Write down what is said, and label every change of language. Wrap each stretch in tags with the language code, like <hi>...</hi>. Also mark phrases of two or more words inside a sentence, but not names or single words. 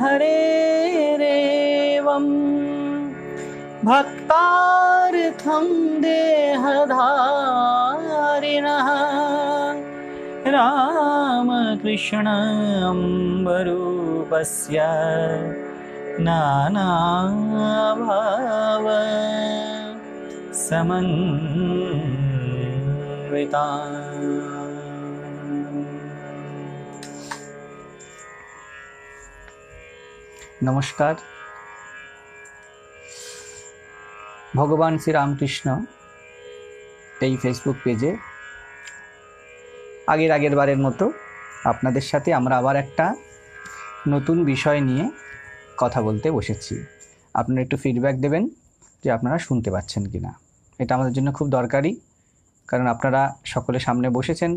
<sa>हरेरेवं भक्तार्थं देहधारिणः रामकृष्ण अम्बरूपस्य नानाभाव समन्विता।</sa> <hi>नमस्कार।</hi> <bn>भगवान श्री रामकृष्ण এই</bn> <en>Facebook page</en> <bn>আগের বারের মতো আপনাদের সাথে আমরা আবার একটা নতুন বিষয় নিয়ে কথা বলতে বসেছি। আপনারা একটু ফিডব্যাক দেবেন যে আপনারা শুনতে পাচ্ছেন কিনা। এটা আমাদের জন্য খুব দরকারি, কারণ আপনারা সকলে সামনে বসেছেন।</bn>